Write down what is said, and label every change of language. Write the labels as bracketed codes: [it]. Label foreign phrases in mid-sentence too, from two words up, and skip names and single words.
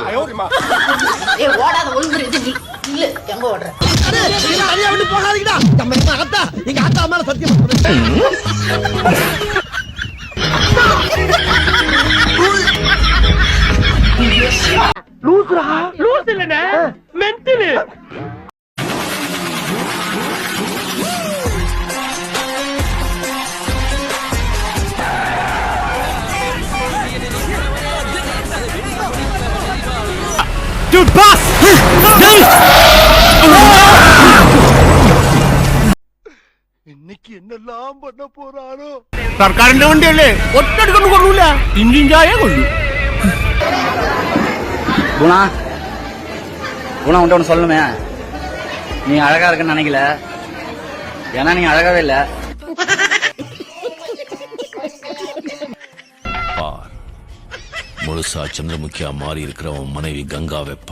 [ta] ஓடாத ஒழுங்கு இல்ல. எங்க ஓடுற? போகாதீங்கடா. நம்ம எங்க ஆத்தா மேல சத்தியம். லூசுரா? லூசு இல்லனே, [en] மென்டல். Dude, boss! [ta] இன்னைக்கு என்னெல்லாம் பண்ண போறானோ? [ml] സർക്കാരിന്റെ വണ്ടിയല്ലേ, ഒറ്റടുക്കൊന്നും കൊള്ളൂല. ഇഞ്ചിഞ്ചായേ കൊള്ളു. [ta] குணா உன்ட்ட ஒன்று சொல்லணுமே. நீ அழகா இருக்குன்னு நினைக்கல, ஏன்னா நீ அழகாவே இல்ல. முழுசா சந்திரமுகியா மாறி இருக்கிறவன் மனைவி கங்கா வெப்ப.